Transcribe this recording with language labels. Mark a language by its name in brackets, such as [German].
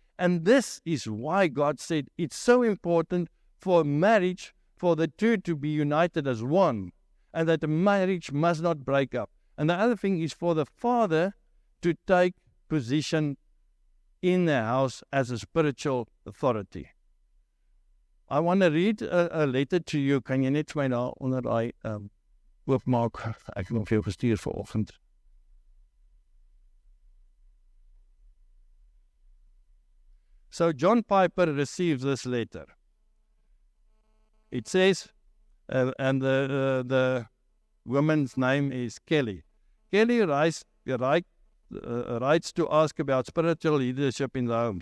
[English] And this is why God said it's so important for marriage, for the two to be united as one, and that the marriage must not break up. And the other thing is for the father to take position in the house as a spiritual authority. I want to read a letter to you. [Afrikaans] Kan jy net vir my daar onder daai oopmaak? Ek het hom vir jou gestuur vanoggend. [English] So John Piper receives this letter. It says, and the woman's name is Kelly. Kelly writes to ask about spiritual leadership in the home.